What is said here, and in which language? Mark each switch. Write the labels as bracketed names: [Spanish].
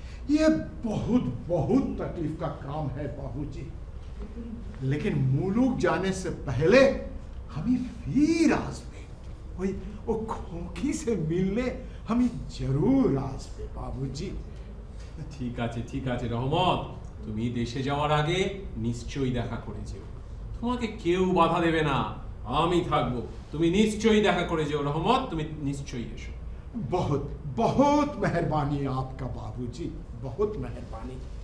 [Hindi] ये बहुत बहुत तकलीफ का काम है बाबूजी। लेकिन मुल्क जाने से पहले हमें फिर आसपे वो खोखी से मिलने हमें जरूर आसपे बाबूजी। [Bangla] ঠিক আছে রহমত, তুমি দেশে যাওয়ার আগে নিশ্চয়ই দেখা করে যেও। তোমাকে কেউ বাধা দেবে না, আমি থাকবো। তুমি নিশ্চয়ই দেখা করে যেও রহমত, তুমি নিশ্চয়ই এসো। [Hindi] बहुत बहुत मेहरबानी आपका बाबूजी, बहुत मेहरबानी।